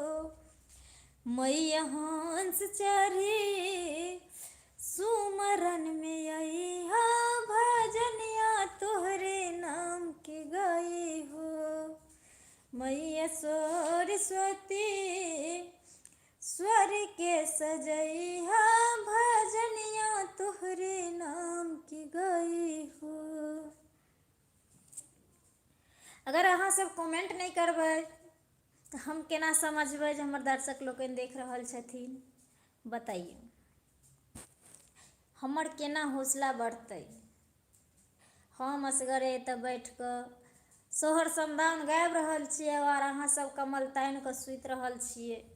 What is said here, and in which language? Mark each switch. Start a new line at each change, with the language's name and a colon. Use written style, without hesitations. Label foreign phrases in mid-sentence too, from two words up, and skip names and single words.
Bhojpuri: मैया हंस चढ़े सुमरन में अइहा, भजनिया तोहरे नाम की गाई हो। मैया सरस्वती स्वर के सजैहा, भजनिया तोहरे नाम की गाई हो।
Maithili: अगर अहाँ सब कमेंट नहीं करबै तो हम केना समझबै जे हमर दर्शक लोग देख रहल छथिन। बताइए हमर केना हौसला बढ़तै। हम असगरे एतऽ बैठ कऽ सोहर समदाउन गाबि रहल छियै और अहाँ सब कमल तानि कऽ सुति रहल छियै।